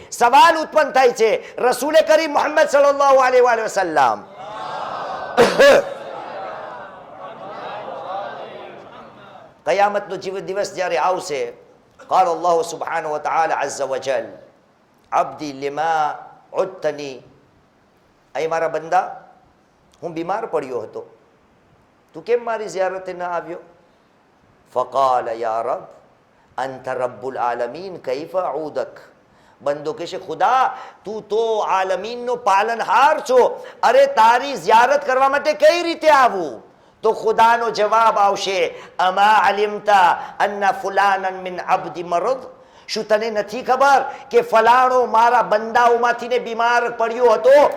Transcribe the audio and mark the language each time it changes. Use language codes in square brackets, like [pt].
[gu] સવાલ ઉત્પન્ન થાય છે, રસૂલે કરીમ મુહમ્મદ સલ્લલ્લાહુ અલૈહિ વસલ્લમ કયામતનો દિવસ જ્યારે આવશે, [ar] قال الله سبحانه وتعالى عز وجل عبدي لما عدتني, [gu] અહીં મારા બંદા હું બીમાર પડ્યો હતો, તું કેમ મારી ઝિયારતે ન આવ્યો? [ar] فقال يا رب انت رب العالمين كيف اعودك. [gu] બંદો કહેશે ખુદા તું તો આલમીનનો પાલનહાર છો, અરે તારી ઝિયારત કરવા માટે કઈ રીતે આવું? તો ખુદાનો જવાબ આવશે, [ar] અમા અલિમતા અન્ના ફુલાનન મિન અબ્દી મરદ. [gu] શું તને નથી ખબર કે ફલાણો મારા બંદાઓમાંથી ને બીમાર પડ્યો હતો?